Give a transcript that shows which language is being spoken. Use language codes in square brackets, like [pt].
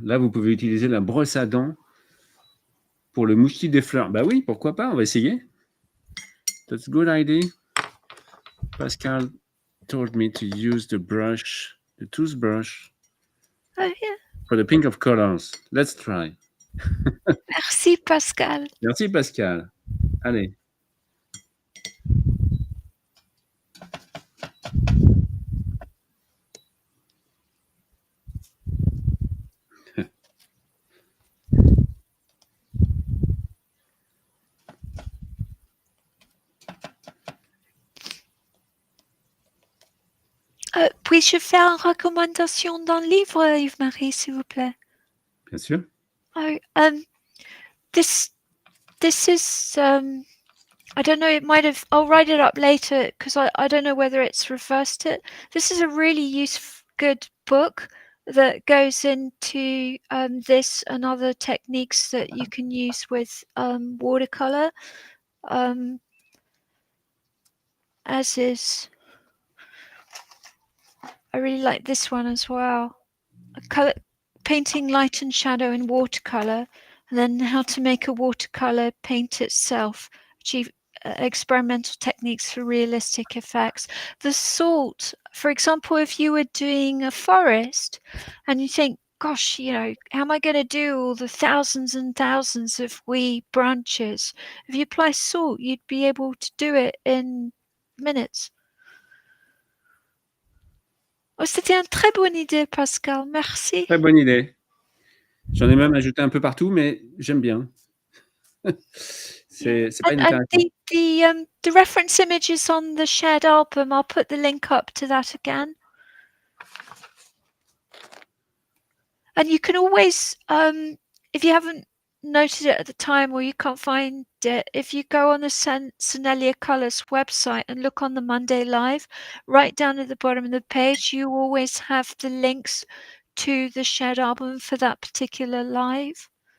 [fr] Là, vous pouvez utiliser la brosse à dents pour le mouchetis des fleurs. Bah oui, pourquoi pas, on va essayer. [en] That's a good idea. Pascal told me to use the brush, the toothbrush, Oh yeah. for the pink of colors. Let's try. [fr] Merci Pascal. Merci, Pascal. Allez. Puis-je faire une recommandation d'un livre, Yves-Marie, s'il vous plaît? Bien sûr. [en] Oh, this is I don't know, it might have, I'll write it up later because I don't know whether it's reversed it. This is a really useful, good book that goes into this and other techniques that you can use with watercolor, as is, I really like this one as well. Painting light and shadow in watercolor, and then how to make a watercolor paint itself, achieve experimental techniques for realistic effects. The salt, for example, if you were doing a forest and you think, gosh, you know, how am I going to do all the thousands and thousands of wee branches? If you apply salt, you'd be able to do it in minutes. [fr] Oh, c'était une très bonne idée, Pascal. Merci. Très bonne idée. J'en ai même ajouté un peu partout, mais j'aime bien. C'est pas inintéressant. [en] The reference image is on the shared album. I'll put the link up to that again. And you can always, if you haven't noted it at the time or you can't find it, if you go on the Senelia Colors website and look on the Monday Live, right down at the bottom of the page, you always have the links to the shared album for that particular live.